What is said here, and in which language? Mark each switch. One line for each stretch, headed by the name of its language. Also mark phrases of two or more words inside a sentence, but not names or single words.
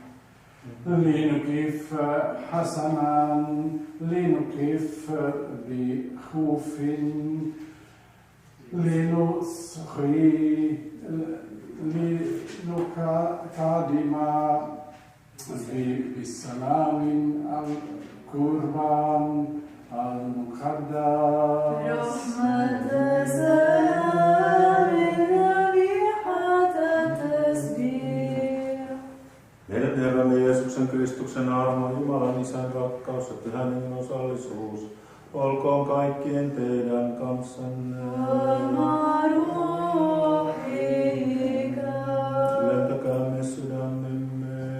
Arabic: لنكف حسنا لنكف بخوف لنصغي لنقدم بالسلام القربان المقدس رحمة سلام ذبيحة تسبيح.
Finnish: Meidän Herramme Jeesuksen Kristuksen armo, Jumalan Isän rakkaus ja Pyhän Hengen osallisuus, olkoon kaikkien teidän kanssanne. Ylentäkäämme sydämemme.